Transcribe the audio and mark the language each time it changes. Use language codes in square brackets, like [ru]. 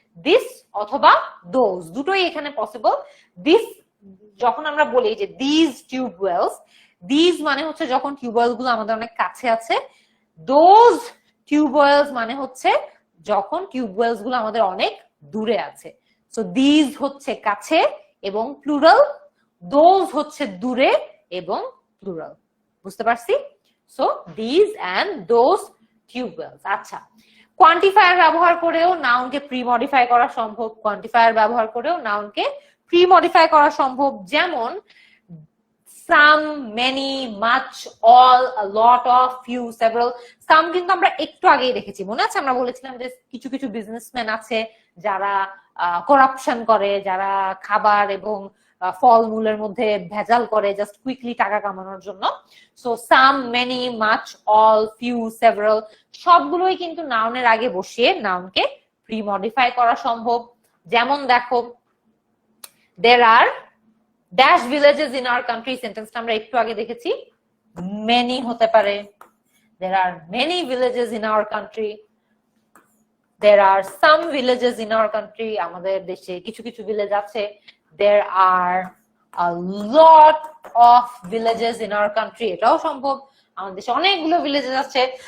[bn] this অথবা those দুটোই এখানে পসিবল। this যখন আমরা বলি যে [en] these tube wells, [bn] these মানে হচ্ছে যখন টিউবওয়েল গুলো আমাদের অনেক কাছে আছে, [en] those tube wells [bn] মানে হচ্ছে যখন টিউবওয়েলস গুলো আমাদের অনেক দূরে আছে। সো these হচ্ছে কাছে এবং প্লুরাল, those হচ্ছে দূরে এবং প্লুরাল। বুঝতে পারছি? So these and those tube wells। আচ্ছা, কোয়ান্টিফায়ার ব্যবহার করেও নাউনকে প্রি মডিফাই করা সম্ভব, কোয়ান্টিফায়ার ব্যবহার করেও নাউনকে প্রি মডিফাই করা সম্ভব। [en] যেমন some, many, much, all, a lot of, few, several. [bn] some কিন্তু আমরা একটু আগেই দেখেছি, মনে আছে আমরা বলেছিলাম যে কিছু কিছু বিজনেসম্যান আছে যারা করাপশন করে, যারা খাবার এবং ফলমূলের মধ্যে ভেজাল করে জাস্ট কুইকলি টাকা কামানোর জন্য। সো সাম, many, much, all, few, several সবগুলোই কিন্তু নাউনের আগে বসিয়ে নাউনকে প্রি মডিফাই করা সম্ভব। যেমন দেখো, [en] there are dash villages in our country, [bn] সেন্টেন্সটা আমরা একটু আগে দেখেছি। [en] many [bn] হতে পারে, [en] there are many villages in our country, there are some villages in our country, [bn] আমাদের দেশে কিছু কিছু ভিলেজ আছে। [en] there are a lot of villages in our country, [bn] এটাও সম্ভব, আমাদের দেশে অনেকগুলো ভিলেজেস আছে।